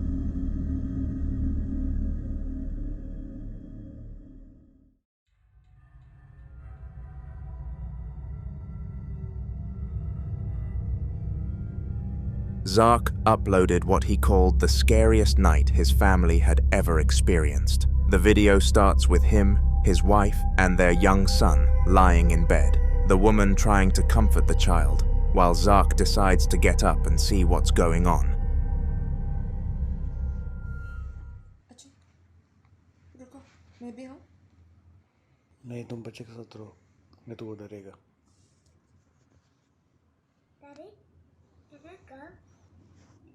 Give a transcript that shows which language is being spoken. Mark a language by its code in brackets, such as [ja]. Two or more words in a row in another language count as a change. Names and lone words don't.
[en] Zark uploaded what he called the scariest night his family had ever experienced. The video starts with him, his wife, and their young son lying in bed, the woman trying to comfort the child, while Zark decides to get up and see what's going on. [hi] नहीं तुम बच्चे के साथ रहो नहीं तो वो डरेगा [en] Daddy, can I go?